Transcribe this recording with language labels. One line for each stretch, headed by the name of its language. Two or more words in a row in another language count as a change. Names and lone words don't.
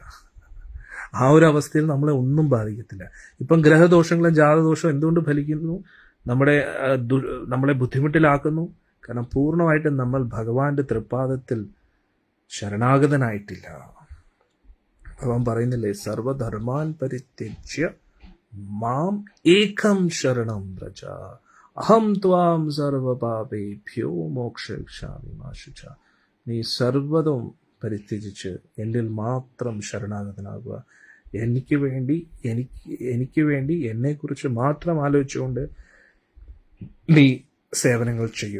Malayalam: ആ ഒരു അവസ്ഥയിൽ നമ്മളെ ഒന്നും ബാധിക്കത്തില്ല. ഇപ്പം ഗ്രഹദോഷങ്ങളും ജാതകദോഷവും എന്തുകൊണ്ട് ഫലിക്കുന്നു? നമ്മളെ ബുദ്ധിമുട്ടിലാക്കുന്നു. കാരണം പൂർണ്ണമായിട്ടും നമ്മൾ ഭഗവാന്റെ തൃപ്പാദത്തിൽ ശരണാഗതനായിട്ടില്ല. ഭഗവാൻ പറയുന്നില്ലേ,
Sanskrit: സർവധർമാൻ പരിത്യജ്യ മാം ഏകം ശരണം വ്രജ അഹം ത്വാം സർവപാപേഭ്യോ മോക്ഷയിഷ്യാമി മാ ശുച.
Malayalam: നീ സർവ്വതും പരിത്യജിച്ച് എന്നിൽ മാത്രം ശരണാഗതനാകുക. എനിക്ക് വേണ്ടി എന്നെക്കുറിച്ച് മാത്രം ആലോചിച്ചുകൊണ്ട് നീ സേവനങ്ങൾ ചെയ്യൂ.